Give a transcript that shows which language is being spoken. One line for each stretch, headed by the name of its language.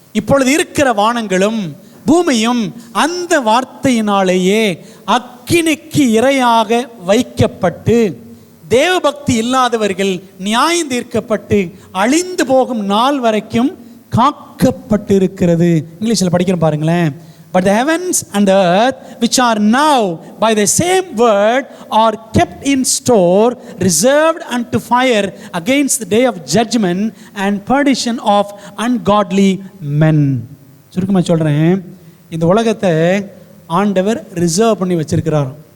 Tamil: இப்பொழுது இருக்கிற வானங்களும் பூமியும் அந்த வார்த்தையினாலேயே அக்கினிக்கு இரையாக வைக்கப்பட்டு தேவபக்தி இல்லாதவர்கள் நியாயம் தீர்க்கப்பட்டு அழிந்து போகும் நாள் வரைக்கும் காக்கப்பட்டு இருக்கிறது. இங்கிலீஷில் படிக்கிறோம் பாருங்களேன்.
English: But the heavens and the earth, which are now by the same word, are kept in store, reserved unto fire against the day of judgment and perdition of ungodly men.
Tamil: சுருக்கமாக சொல்கிறேன், இந்த உலகத்தை ஆண்டவர் ரிசர்வ் பண்ணி வச்சிருக்கிறார்.